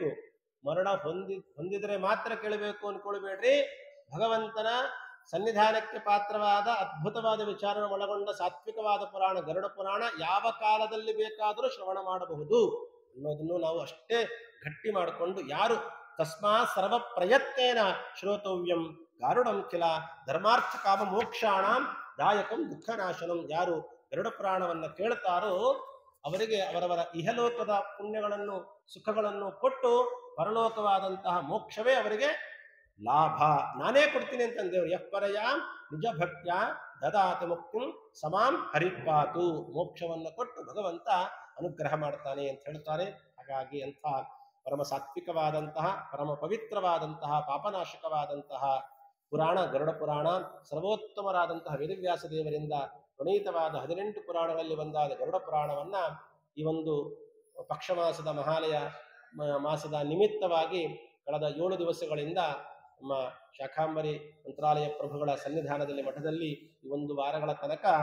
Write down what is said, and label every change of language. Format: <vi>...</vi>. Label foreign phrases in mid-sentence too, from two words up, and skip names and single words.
<kn>ಮರಣ ಹೊಂದಿದರೆ ಮಾತ್ರ ಕೇಳಬೇಕು ಅನ್ಕೊಳ್ಬೇಡ್ರಿ. ಭಗವಂತನ ಸನ್ನಿಧಾನಕ್ಕೆ ಪಾತ್ರವಾದ ಅದ್ಭುತವಾದ ವಿಚಾರ ಒಳಗೊಂಡ ಸಾತ್ವಿಕವಾದ ಪುರಾಣ ಗರುಡ ಪುರಾಣ ಯಾವ ಕಾಲದಲ್ಲಿ ಬೇಕಾದರೂ ಶ್ರವಣ ಮಾಡಬಹುದು ಅನ್ನೋದನ್ನು ನಾವು ಅಷ್ಟೇ ಗಟ್ಟಿ ಮಾಡಿಕೊಂಡು, ಯಾರು</kn> <sa>ತಸ್ಮಾ ಸರ್ವ ಪ್ರಯತ್ನೇನ ಶ್ರೋತವ್ಯಂ ಗಾರುಡಂ ಕಿಲ ಧರ್ಮಾರ್ಥ ಕಾಮ ಮೋಕ್ಷಾಣಂ ದಾಯಕಂ ದುಃಖನಾಶನಂ.</sa> <kn>ಯಾರು ಗರುಡ ಪುರಾಣವನ್ನ ಕೇಳ್ತಾರೋ ಅವರಿಗೆ ಅವರವರ ಇಹಲೋಕದ ಪುಣ್ಯಗಳನ್ನು ಸುಖಗಳನ್ನು ಕೊಟ್ಟು ಪರಲೋಕವಾದಂತಹ ಮೋಕ್ಷವೇ ಅವರಿಗೆ ಲಾಭ. ನಾನೇ ಕೊಡ್ತೀನಿ ಅಂತ ದೇವರು</kn> <sa>ಯಪ್ಪರಯ ನಿಜ ಭಕ್ತ್ಯ ದದಾತಿ ಮುಕ್ತಿಂ ಸಮಾಂ ಹರಿಪಾತು.</sa> <kn>ಮೋಕ್ಷವನ್ನು ಕೊಟ್ಟು ಭಗವಂತ ಅನುಗ್ರಹ ಮಾಡ್ತಾನೆ ಅಂತ ಹೇಳ್ತಾರೆ. ಹಾಗಾಗಿ ಅಂಥ ಪರಮ ಸಾತ್ವಿಕವಾದಂತಹ ಪರಮ ಪವಿತ್ರವಾದಂತಹ ಪಾಪನಾಶಕವಾದಂತಹ ಪುರಾಣ ಗರುಡ ಪುರಾಣ, ಸರ್ವೋತ್ತಮರಾದಂತಹ ವೇದವ್ಯಾಸ ದೇವರಿಂದ ಪ್ರಣೀತವಾದ 18 ಪುರಾಣಗಳಲ್ಲಿ ಒಂದಾದ ಗರುಡ ಪುರಾಣವನ್ನ ಈ ಒಂದು ಪಕ್ಷಮಾಸದ ಮಹಾಲಯ ಮಾಸದ ನಿಮಿತ್ತವಾಗಿ ಕಳೆದ 7 ದಿವಸಗಳಿಂದ ನಮ್ಮ ಶಾಖಾಂಬರಿ ಮಂತ್ರಾಲಯ ಪ್ರಭುಗಳ ಸನ್ನಿಧಾನದಲ್ಲಿ ಮಠದಲ್ಲಿ ಈ 1 ವಾರಗಳ ತನಕ</kn>